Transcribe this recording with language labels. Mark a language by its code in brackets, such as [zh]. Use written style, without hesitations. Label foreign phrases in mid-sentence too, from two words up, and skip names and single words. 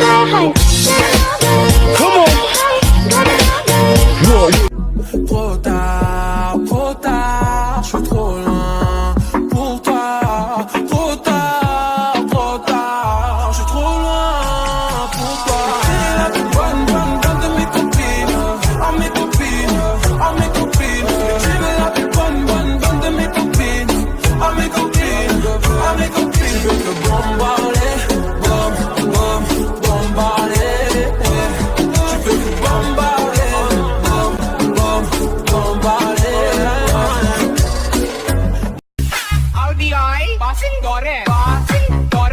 [en] Come on. Whoa. [fr] Trop tard, trop tard, je suis trop loin pour toi. Trop tard, trop tard, je suis trop loin pour toi. J'ai la plus bonne de mes copines, à mes copines, à mes copines. J'ai la plus bonne de mes copines, à mes copines, à mes copines. Je veux te bombarder, bom, bom, bombarder. Je veux te bombarder, bom, bom, bombarder. Audi, bossing gore, bossing.